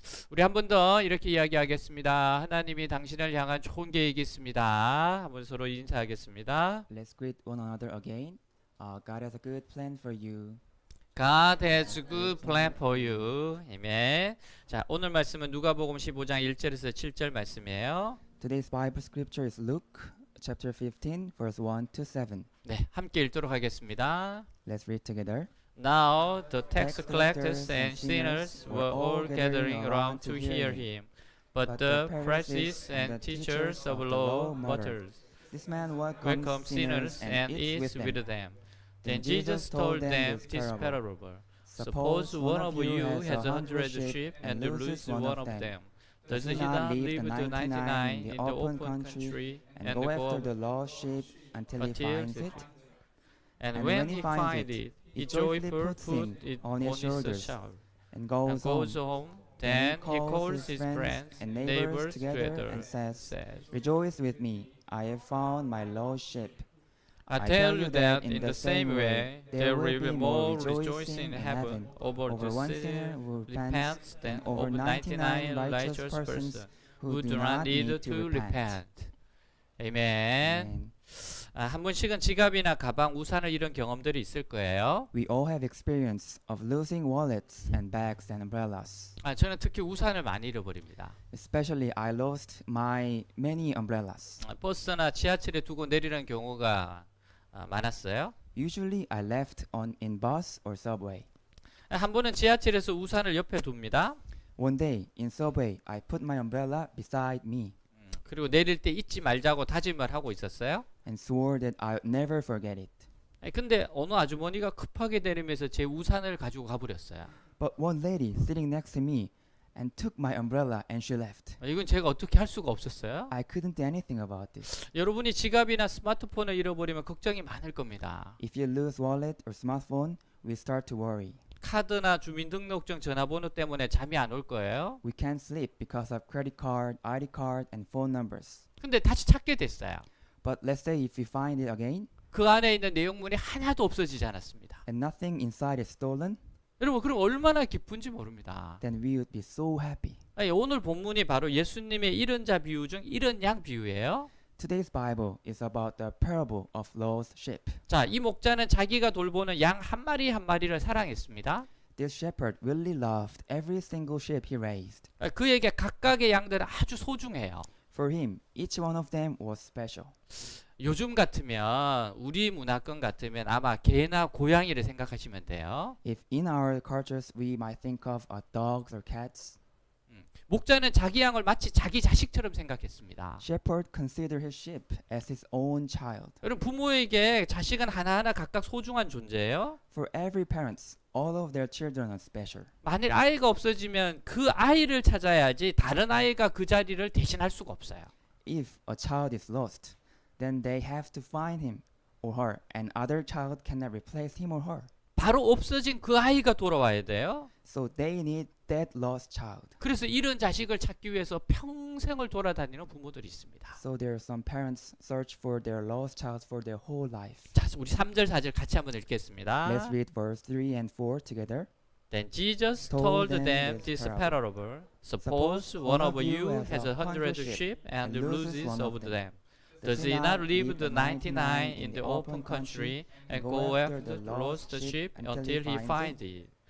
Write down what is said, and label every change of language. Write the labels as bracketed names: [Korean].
[Korean] 우리 한 번 더 이렇게 이야기하겠습니다. 하나님이 당신을 향한 좋은 계획이 있습니다. 한번 서로 인사하겠습니다. [English] Let's greet one another again. God has a good plan for you. God has a good plan for you. [Korean] 아멘. 자, 오늘 말씀은 누가복음 15장 1절에서 7절 말씀이에요. [English] Today's Bible scripture is Luke chapter 15 verse 1 to 7. [Korean] 네, 함께 읽도록 하겠습니다. [English] Let's read together. Now the tax collectors and sinners were all gathering around to hear him. But the Pharisees and teachers of law muttered, This man welcome sinners and eats with them. Then Jesus told them this parable. Suppose one of you has 100 sheep and loses one of them. Does he not leave the 99 in the open country and go go after the lost sheep until he finds it? And when he finds it, he joyfully puts it on his shoulders And and goes goes home. home. Then he calls his friends and neighbors together and says, says, Rejoice with me, I have found my lost sheep. I tell you that in the same way, there will be more rejoicing in heaven over the one sinner who who repents than over over 99 righteous persons who do not need to repent. [Korean] 아멘. [English] Amen. [Korean] 한 번씩은 지갑이나 가방, 우산을 잃은 경험들이 있을 거예요. [English] We all have experience of losing wallets and bags and umbrellas. [Korean] 저는 특히 우산을 많이 잃어버립니다. [English] Especially I lost my many umbrellas. [Korean] 버스나 지하철에 두고 내리는 경우가 많았어요. [English] Usually I left in bus or subway. [Korean] 한 번은 지하철에서 우산을 옆에 둡니다. [English] One day in subway I put my umbrella beside me [Korean] 그리고 내릴 때 잊지 말자고 다짐을 하고 있었어요. [English] and swore that I would never forget it. [Korean] 근데 어느 아주머니가 급하게 내리면서 제 우산을 가지고 가버렸어요. [English] But one lady sitting next to me and took my umbrella and she left. [Korean] 이건 제가 어떻게 할 수가 없었어요. [English] I couldn't do anything about this. [Korean] 여러분이 지갑이나 스마트폰을 잃어버리면 걱정이 많을 겁니다. [English] If you lose wallet or smartphone, we start to worry. [Korean] 카드나 주민등록증 전화번호 때문에 잠이 안 올 거예요. [English] We can't sleep because of credit card, ID card, and phone numbers. [Korean] 근데 다시 찾게 됐어요. [English] But let's say if we find it again [Korean] 그 안에 있는 내용물이 하나도 없어지지 않았습니다. [English] and nothing inside is stolen, [Korean] 여러분 그럼 얼마나 기쁜지 모릅니다. [English] then we would be so happy. [Korean] 오늘 본문이 바로 예수님의 잃은 자 비유 중 잃은 양 비유예요. [English] Today's Bible is about the parable of lost sheep. [Korean] 자, 이 목자는 자기가 돌보는 양 한 마리 한 마리를 사랑했습니다. [English] This shepherd really loved every single sheep he raised. [Korean] 그에게 각각의 양들은 아주 소중해요. [English] For him, each one of them was special. [Korean] 요즘 같으면 우리 문화권 같으면 아마 개나 고양이를 생각하시면 돼요. [English] If in our cultures we might think of dogs or cats, [Korean] 목자는 자기 양을 마치 자기 자식처럼 생각했습니다. [English] shepherd considered his sheep as his own child. [Korean] 여러분 부모에게 자식은 하나하나 각각 소중한 존재예요. [English] For every parents, all of their children are special. [Korean] 만일 아이가 없어지면 그 아이를 찾아야지 다른 아이가 그 자리를 대신할 수가 없어요. [English] If a child is lost, then they have to find him or her, and other child cannot replace him or her. [Korean] 바로 없어진 그 아이가 돌아와야 돼요. [English] So they need that lost child. [Korean] 그래서 이런 자식을 찾기 위해서 평생을 돌아다니는 부모들이 있습니다. [English] So there are some parents search for their lost child for their whole life. [Korean] 자, 우리 3절 4절 같이 한번 읽겠습니다. [English] Let's read verse 3 and 4 together. Then Jesus told them this parable. Suppose one of you has 100 sheep and loses one of them. Does he not leave the 99 in the open country and go after the lost sheep until he finds it?